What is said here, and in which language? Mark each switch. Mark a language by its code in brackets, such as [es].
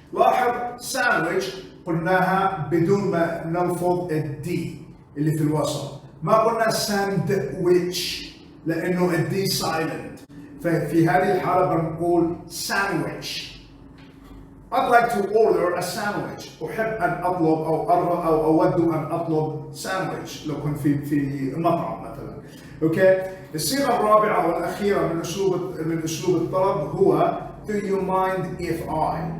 [ar] لاحظ sandwich قلناها بدون ما نلفظ الدي اللي في الوسط، ما قلنا ساندويتش لأنه الدي سايلنت، ففي هذه الحالة بنقول sandwich. [en] I'd like to order a sandwich. [ar] أحب أن أطلب أو أود أن أطلب ساندويتش لو كنت في مطعم مثلا. أوكي. الصيغة الرابعة والأخيرة من أسلوب الطلب هو [en] do you mind if I.